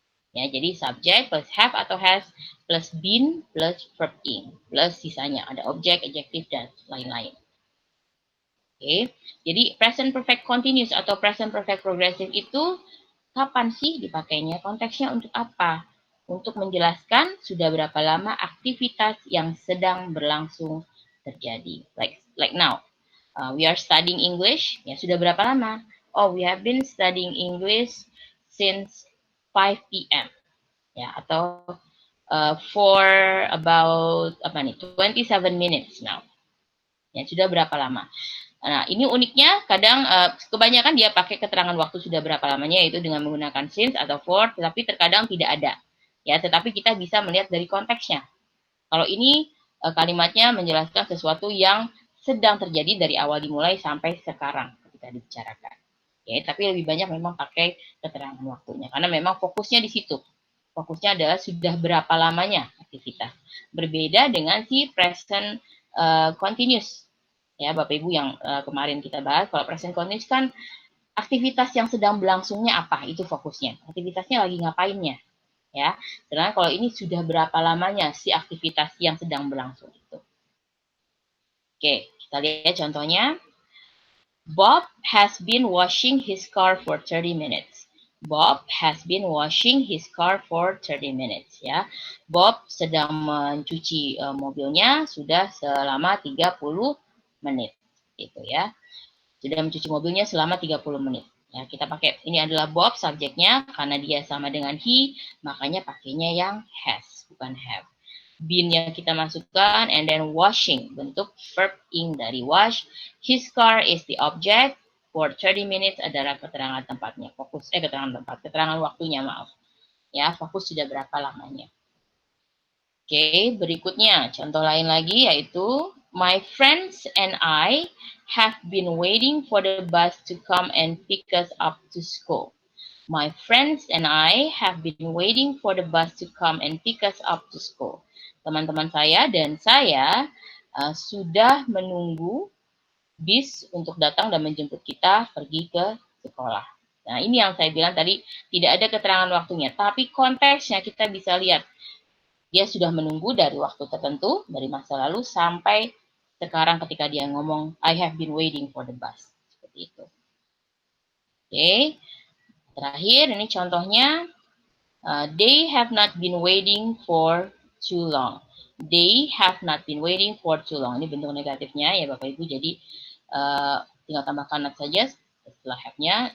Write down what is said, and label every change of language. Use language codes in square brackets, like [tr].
[id] Ya, jadi subject plus have atau has plus been plus verb ing plus sisanya ada objek, adjective dan lain-lain. Oke, jadi present perfect continuous atau present perfect progressive itu kapan sih dipakainya? Konteksnya untuk apa? Untuk menjelaskan sudah berapa lama aktivitas yang sedang berlangsung terjadi. [en] Like now, we are studying English. [id] Ya, sudah berapa lama? [en] Oh, we have been studying English since 5 p.m. [id] Ya, atau [en] for about 27 minutes now. [id] Ya, sudah berapa lama? Nah, ini uniknya kadang kebanyakan dia pakai keterangan waktu sudah berapa lamanya, yaitu dengan menggunakan since atau for, tetapi terkadang tidak ada. Ya, tetapi kita bisa melihat dari konteksnya. Kalau ini kalimatnya menjelaskan sesuatu yang sedang terjadi dari awal dimulai sampai sekarang ketika dibicarakan. Ya, tapi lebih banyak memang pakai keterangan waktunya karena memang fokusnya di situ. Fokusnya adalah sudah berapa lamanya aktivitas. Berbeda dengan si present continuous. Ya, Bapak Ibu yang kemarin kita bahas, kalau present continuous kan aktivitas yang sedang berlangsungnya apa, itu fokusnya. Aktivitasnya lagi ngapainnya. Ya, sedangkan kalau ini sudah berapa lamanya si aktivitas yang sedang berlangsung itu. Oke, kita lihat contohnya. [en] Bob has been washing his car for 30 minutes. Bob has been washing his car for 30 minutes, ya. [id] Bob sedang mencuci mobilnya sudah selama 30 menit, gitu ya. Sudah mencuci mobilnya selama 30 menit. Ya, kita pakai ini adalah Bob subjeknya karena dia sama dengan he, makanya pakainya yang has, bukan have. Been yang kita masukkan, [en] and then [id] washing, bentuk verb ing dari wash. [en] His car is the object. For 30 minutes [id] adalah keterangan tempatnya. Keterangan waktunya, maaf. Ya, fokus sudah berapa lamanya. Oke, berikutnya contoh lain lagi yaitu [en] my friends and I have been waiting for the bus to come and pick us up to school. My friends and I have been waiting for the bus to come and pick us up to school. [id] Teman-teman saya dan saya sudah menunggu bis untuk datang dan menjemput kita pergi ke sekolah. Nah, ini yang saya bilang tadi, tidak ada keterangan waktunya, tapi konteksnya kita bisa lihat. Dia sudah menunggu dari waktu tertentu, dari masa lalu sampai sekarang ketika dia ngomong, [en] I have been waiting for the bus. [id] Seperti itu. Oke. Terakhir, ini contohnya. [en] They have not been waiting for too long. They have not been waiting for too long. [id] Ini bentuk negatifnya ya Bapak Ibu. Jadi tinggal tambahkan not saja setelah have-nya.